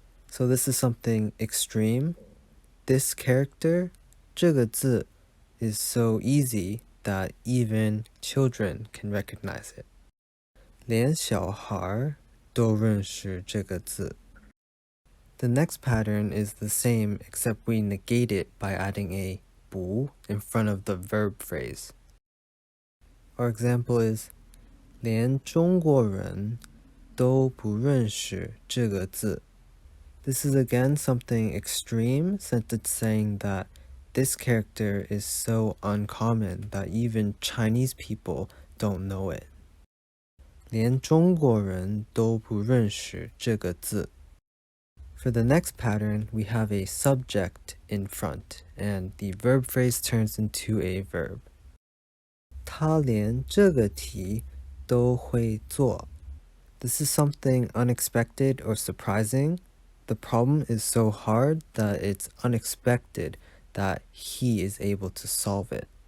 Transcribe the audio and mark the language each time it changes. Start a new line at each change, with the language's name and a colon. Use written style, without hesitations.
English: So this is something extreme. This character,
Chinese: 这个字,
English: is so easy that even children can recognize it.
Chinese: 连小孩都认识这个字.
English: The next pattern is the same except we negate it by adding a 不 in front of the verb phrase. Our example is
Chinese: 连中国人都不认识这个字.
English: This is again something extreme since it's saying that this character is so uncommon that even Chinese people don't know it.
Chinese: 连中国人都不认识这个字.
English: For the next pattern, we have a subject in front, and the verb phrase turns into a verb.
Chinese: 他连这个题都会做.
English: This is something unexpected or surprising. The problem is so hard that it's unexpected that he is able to solve it.